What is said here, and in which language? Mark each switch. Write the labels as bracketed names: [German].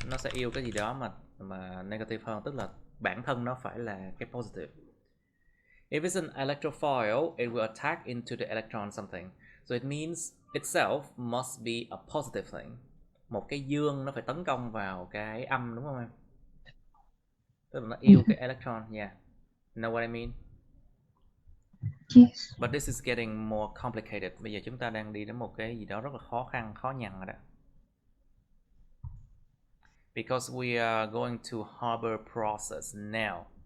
[Vietnamese] Nó sẽ yêu cái gì đó mà negative hơn, tức là bản thân nó phải là cái positive. [English] If it's an electrophile, it will attack into the electron something. So it means itself must be a positive thing. [Vietnamese] Một cái dương nó phải tấn công vào cái âm, đúng không em? Tức là nó yêu cái electron, yeah. [English] You know what I mean? Yes. But this is getting more complicated. [Vietnamese] Bây giờ chúng ta đang đi đến một cái gì đó rất là khó nhằn rồi đó. [English] Because we are going to Haber process now.